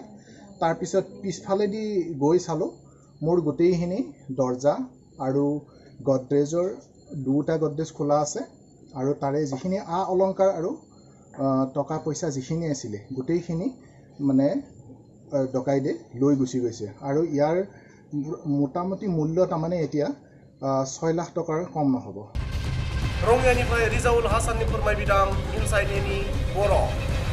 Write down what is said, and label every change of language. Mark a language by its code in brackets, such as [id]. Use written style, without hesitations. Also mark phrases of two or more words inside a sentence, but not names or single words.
[as] তাৰপিছত পিছফালেদি গৈ চালোঁ, মোৰ গোটেইখিনি দৰজা আৰু গডৰেজৰ দুটা গডৰেজ খোলা আছে আৰু তাৰে যিখিনি অলংকাৰ আৰু টকা পইচা যিখিনি আছিলে গোটেইখিনি মানে ডকাইতে লৈ গুচি গৈছে। আৰু ইয়াৰ মোটামুটি মূল্য তাৰমানে এতিয়া 6 লাখ টকাৰ কম নহ'ব। [brx] रङियानिफ्राय रिजाउल हासाननि फोरमायबिदां इनसाइड एनि बर'।